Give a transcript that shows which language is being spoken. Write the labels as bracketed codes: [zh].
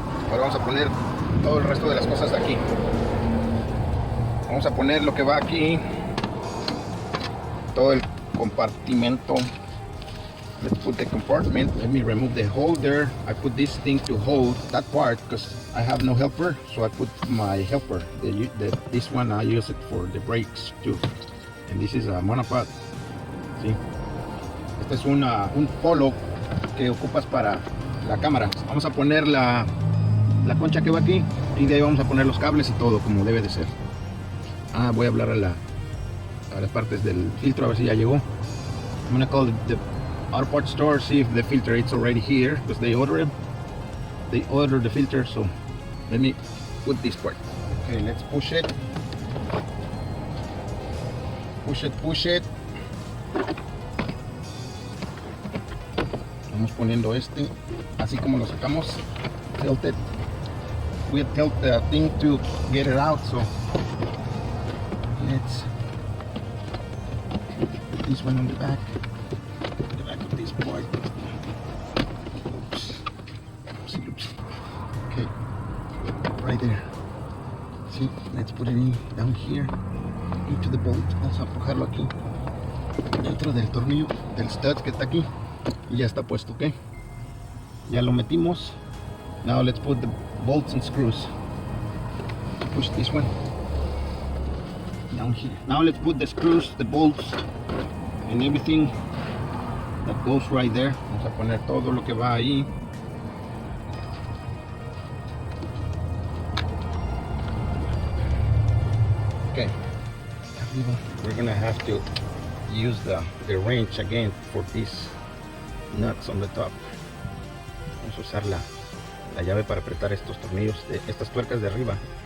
[es] Ahora vamos a poner todo el resto de las cosas de aquí. Vamos a poner lo que va aquí, todo el compartimento. [en] Let's put the compartment. Let me remove the holder. I put this thing to hold that part because I have no helper, so I put my helper. This one I use it for the brakes too. And this is a monopod. ¿Sí? [es] Este es un polo que ocupas para la cámara. Vamos a poner la concha que va aquí y de ahí vamos a poner los cables y todo como debe de ser. Voy a hablar a las partes del filtro a ver si ya llegó. [en] I'm gonna call the auto parts store, see if the filter is already here because they ordered the filter. So let me put this part. Okay, let's push it. Push it. [es] Vamos poniendo este así como lo sacamos. [en] Tilt it. We tilt the thing to get it out. So let's put this one on the back. This part. Oops. Okay, right there. See, let's put it in down here into the bolt. [es] Vamos a empujarlo aquí dentro del tornillo del stud que está aquí y ya está puesto. Ok, ya lo metimos. [en] Now let's put the bolts and screws. Push this one down here. Now let's put the screws, the bolts, and everything that goes right there. [es] Vamos a poner todo lo que va ahí. [en] Okay, we're gonna have to use the wrench again for these nuts on the top. [es] Vamos a usar la llave para apretar estos tornillos, estas tuercas de arriba.